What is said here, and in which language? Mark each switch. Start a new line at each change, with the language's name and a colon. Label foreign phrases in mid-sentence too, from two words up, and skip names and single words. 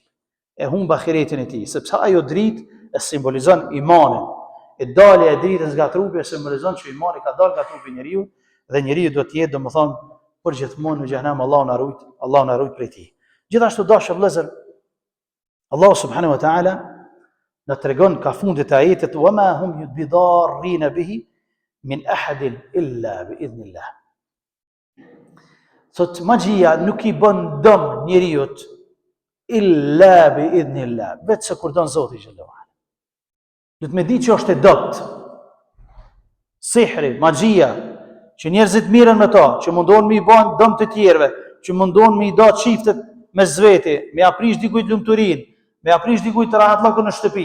Albanian: E humb ahiretin e tij, sepse ajo dritë e simbolizon imanin. E dalja e dritës nga trupi e simbolizon që imani ka dalë nga trupi I njeriu dhe njeriu do të jetë domethënë përgjithmonë në xhenem, Allahu na rujt prej tij. Gjithashtu dashur vëllezër, Allahu
Arabic: سبحانه وتعالى
Albanian: na tregon ka fundit e ajetit
Arabic: وما هم بضارين به من أحد إلا بإذن الله.
Albanian: Sot magjia nuk I bën dëm njeriut
Arabic: إلا بإذن الله,
Albanian: vetë se kur don Zoti
Arabic: جل وعلا.
Albanian: Do të më di që është e dopt. Sihri, magjia, që njerëzit mirën me ta, që mundohen me I bën dëm të tjerëve, që mundohen me I da çiftet me zveti, me aprish dikujt lumturinë, me aprish dikujt rahatlokun në shtëpi.